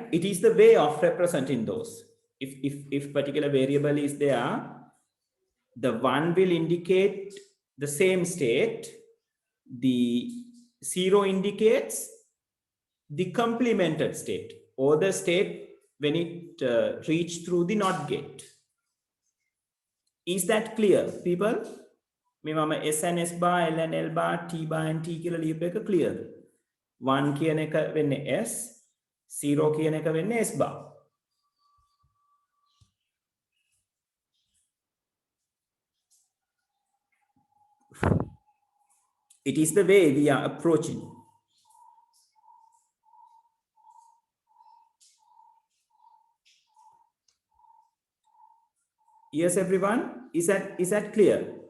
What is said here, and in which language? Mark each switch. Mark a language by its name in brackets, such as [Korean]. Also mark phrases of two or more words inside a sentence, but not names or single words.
[English] It is the way of representing those. If particular variable is there, the 1 will indicate the same state. The 0 indicates the complemented state or the state when it reached through the NOT gate. Is that clear, people? [Sinhala] මේ මම [English] S and S bar, L and L bar, T bar and T [Sinhala] කියලා ලියපු එක clearද? 1 කියන එක වෙන්නේ S, 0 කියන එක වෙන්නේ S bar. [English] It is the way we are approaching. Yes, everyone, is that clear?